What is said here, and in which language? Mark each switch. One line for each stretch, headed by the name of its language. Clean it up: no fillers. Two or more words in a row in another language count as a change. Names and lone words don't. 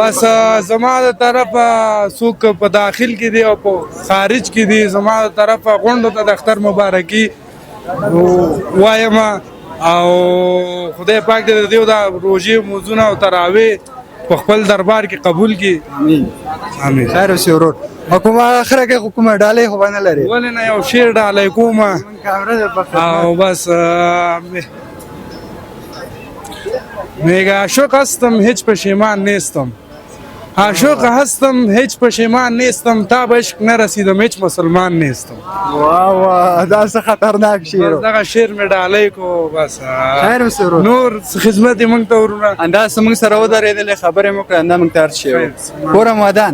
Pashto: بس زما د طرفه څوک په داخل کې دی او په خارج کې دی زما د طرفه غونډو ته د اختر مبارکي وایم او خدای پاک دې د دې د روژې مونځونه او تراویح په خپل دربار کې قبول کړي. امین. خیر اوسې ورور. او کومه اخره کې خو کومه ډالۍ خو به نه لرې؟ ولې نه یو شعر ډالۍ کومه او بس
Persian: میگه عاشق هستم هیچ پشیمان نیستم عاشق هستم هیچ پشیمان نیستم تا به عشق نرسیدم هیچ مسلمان نیستم.
Pashto: واه واه دا څه خطرناک شعر بس دغه شعر مې ډالۍ کو بس خیر اوسې ورور. نور خدمت یې موږ ته ورونه همداسې موږ سره ودرېدلې خبرې مو کړې همدا موږ ته اړ شوی کورم ودان.